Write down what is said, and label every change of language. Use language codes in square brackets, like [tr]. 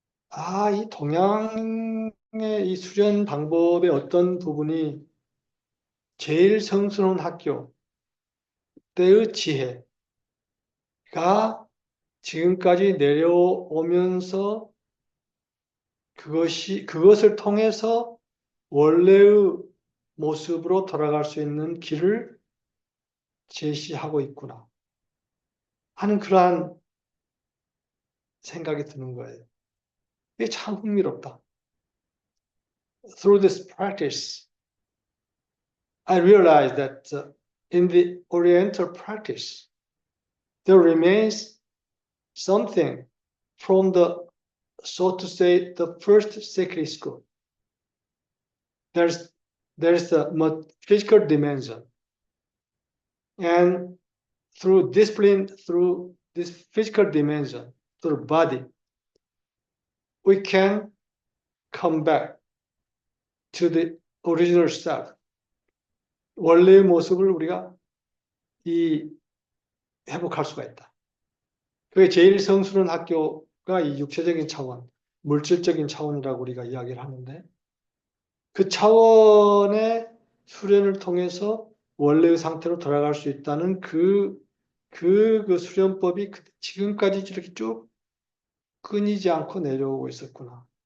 [ko] 이 동양의 이 수련 방법의 어떤 부분이 제일 성스러운 학교 때의 지혜가 지금까지 내려오면서 그것을 통해서 원래의 모습으로 돌아갈 수 있는 길을 제시하고 있구나 하는 그러한 생각이 드는 거예요. 이게 참 흥미롭다. [en] Through this practice, I realized that in the Oriental practice, there remains something from the, so to say, the first sacred school. There's the physical dimension, and through discipline, through this physical dimension, through body, we can come back to the original self. [ko] 원래의 모습을 우리가 회복할 수가 있다. 그게 제일 성스러운 학교가 이 육체적인 차원, 물질적인 차원이라고 우리가 이야기를 하는데, 그 차원의 수련을 통해서 원래의 상태로 돌아갈 수 있다는 그 수련법이 지금까지 이렇게 쭉 끊이지 않고 내려오고 있었구나